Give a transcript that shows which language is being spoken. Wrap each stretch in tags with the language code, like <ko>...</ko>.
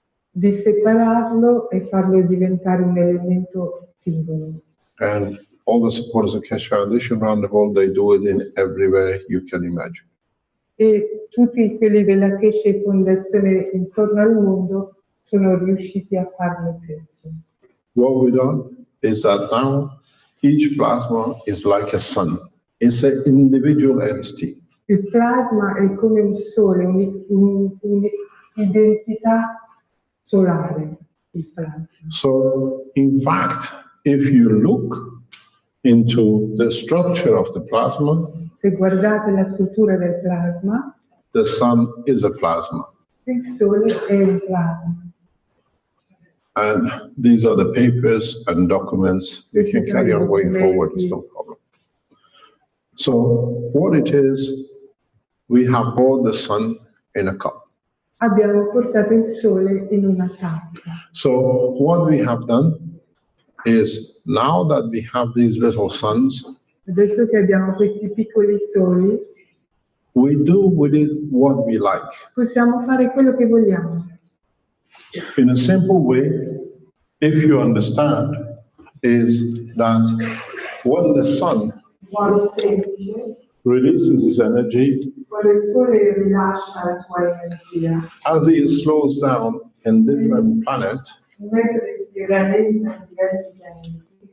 <it>di separarlo e farlo diventare un elemento singolo.</it> <en>And all the supporters of Keshe Foundation around the world, they do it in everywhere you can imagine.</en> <it>E tutti quelli della Keshe Fondazione intorno al mondo sono riusciti a fare lo stesso.</it> <en>What we've done is that now each plasma is like a sun. It's an individual entity.</en> <it>Il plasma è come un sole, un'identità solare, il plasma.</it> <en>So, in fact, if you look into the structure of the plasma,</en> <it>Se guardate la struttura del plasma,</it> <en>the sun is a plasma.</en> <it>il sole è un plasma.</it> <en>And these are the papers and documents. You can carry on going forward, it's no problem. So, what it is, we have brought the sun in a cup.</en> <it>Abbiamo portato il sole in una tazza.</it> <en>So, what we have done is now that we have these little suns,</en> <it>Adesso che abbiamo questi piccoli soli,</it> <en>we do with it what we like.</en> <it>possiamo fare quello che vogliamo.</it> <en>In a simple way, if you understand, is that when the sun</en> <it>Modo semplice,</it> <en>releases its energy,</en> <it>quando il sole rilascia la sua energia,</it> <en>as it slows down in different planets,</en> <it>mentre si rallenta in diversi pianeti,</it>